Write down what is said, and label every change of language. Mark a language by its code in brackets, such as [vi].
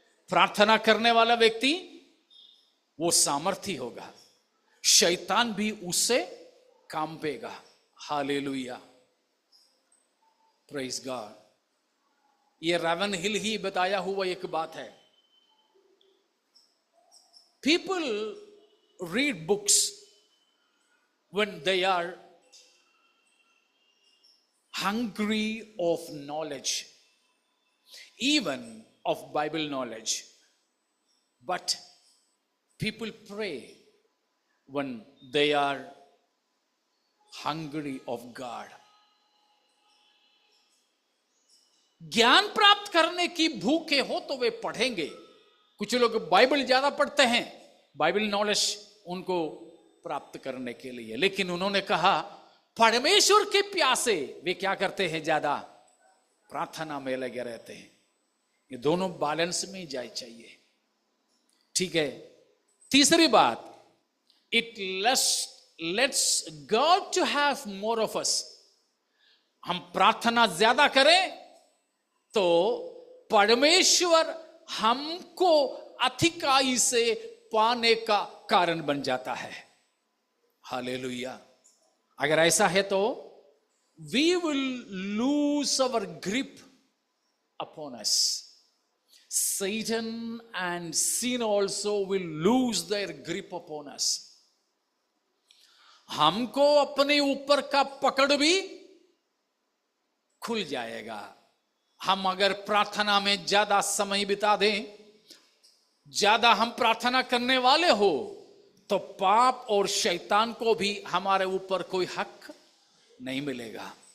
[hi] प्रार्थना करने वाला व्यक्ति वो सामर्थी होगा, शैतान भी उससे कांपेगा। [en] Hallelujah, praise God. [hi] ये रेवन हिल ही बताया हुआ एक बात है। [en] People read books when they are hungry of knowledge, even of Bible knowledge. But people pray when they are hungry of God. [hi] ज्ञान प्राप्त करने की भूखे हो तो वे पढ़ेंगे। कुछ लोग बाइबल ज्यादा पढ़ते हैं, बाइबल नॉलेज उनको प्राप्त करने के लिए, लेकिन उन्होंने कहा परमेश्वर के प्यासे वे क्या करते हैं? ज्यादा प्रार्थना में लगे रहते हैं। ये दोनों बैलेंस में जाए चाहिए, ठीक है। तीसरी बात, [en] It lets God to have more of us. [hi] हम प्रार्थना ज्यादा करें तो परमेश्वर हमको अधिकाई से पाने का कारण बन जाता है। हालेलुया। अगर ऐसा है तो [en] We will lose our grip upon us. Satan and sin also will lose their grip upon us. [hi] हमको अपने ऊपर का पकड़ भी खुल जाएगा। हम अगर प्रार्थना में ज्यादा समय बिता दें, ज्यादा हम प्रार्थना करने वाले हो, तो पाप और शैतान को भी हमारे ऊपर कोई हक नहीं मिलेगा।